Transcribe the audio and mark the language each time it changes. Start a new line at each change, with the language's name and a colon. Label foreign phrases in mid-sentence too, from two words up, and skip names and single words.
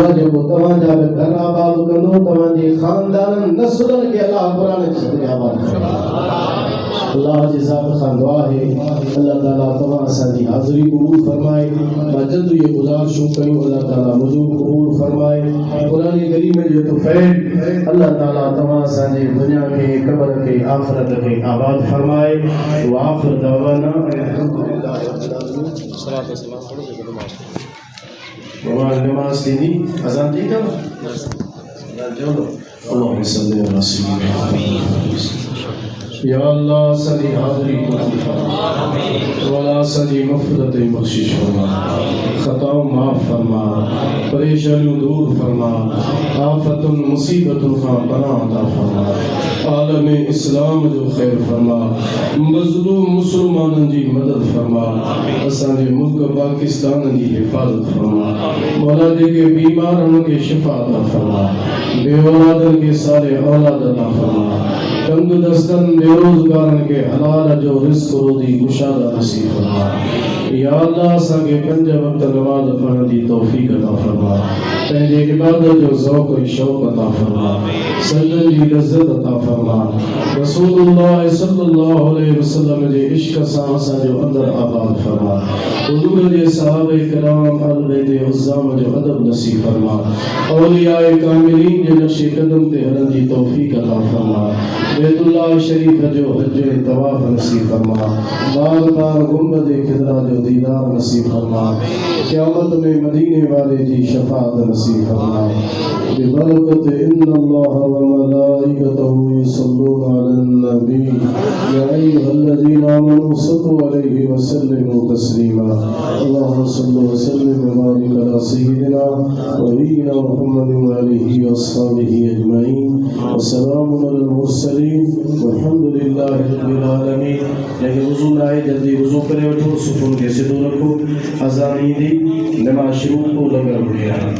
Sindhi: जेको तव्हांजा बि घर आबाद कंदो तव्हांजे ख़ानदाननि नस्लनि खे अल्लाह क़ुरान जी आबाद अल्लाह जी ज़ात खां दुआ है अल्लाह ताला तमाम असांजी हाज़िरी क़बूल फरमाए मजद ये गुज़ारिशूं कयूं अल्लाह ताला मुझे क़बूल फरमाए क़ुरान करीम जो तोफ़ैल अल्लाह ताला तमाम असांजी दुनिया के क़ब्र के आखिरत के आबाद फरमाए
Arabic: وآخر دعوانا الحمد لله صلاة وسلام
Sindhi: नमाज थींदी अज़ान थी अथव
Arabic: الله صل على سيدنا
Sindhi: या अल्लाह सदी हाज़री कबूल फरमा, वला सदी मग़फ़िरत बख्शिश फरमा, खताओं माफ़ फरमा, परेशानियों दूर फरमा, आफतुन मुसीबतुन का पनाह अता फरमा, आलम इस्लाम जो खैर फरमा, मज़लूम मुसलमानन जी मदद फरमा, असांजे मुल्क पाकिस्तान जी हिफाज़त फरमा, मौला जेके बीमारन के शिफ़ा अता फरमा, बेऔलादन के सारे औलाद अता फरमा, तंग दस्तन बेरोज़गारन के हलाल जो रिज़्क़ रोज़ी कुशादा नसीब फरमा। या अल्लाह असांखे 5 वक्त नमाज़ पढ़ण जी तौफ़ीक़ अता फरमा, पंहिंजे इबादत जो ज़ौक़ ऐं शौक़ अता फरमा, सजदनि जी लज़्ज़त अता फरमा, रसूलुल्लाह सल्लल्लाहु अलैहि वसल्लम जे इश्क़ सां असांजो अंदर आबाद फरमा, हुज़ूर जे सहाबे किराम अहल बैत उज़्ज़ाम जो अदब नसीब फरमा, औलियाए कामिलीन जे नक्श कदम ते हलण जी तौफ़ीक़ अता फरमा, बैतुल्लाह शरीफ जो हज ऐं तवाफ़ नसीब फरमा, बार बार गुंबद खिदरा जो दीदार नसीब फरमा, क़यामत में मदीने वाले जी शफ़ाअत नसीब फरमा,
Arabic: ببركة إن الله وملائكته يصلون على النبي يا أيها الذين آمنوا صلوا عليه وسلموا تسليما. اللهم صل وسلم وبارك على سيدنا ونبينا محمد وآله وأصحابه أجمعين وسلام على المرسلين والحمد لله رب العالمين.
Sindhi: लेकिन वुज़ू न आहे, जल्दी वुज़ू करे वठो, सुफ़ुन खे सिधो रखो, अज़ान ईंदी, नमाज़ शुरू को लंगर घुरिया।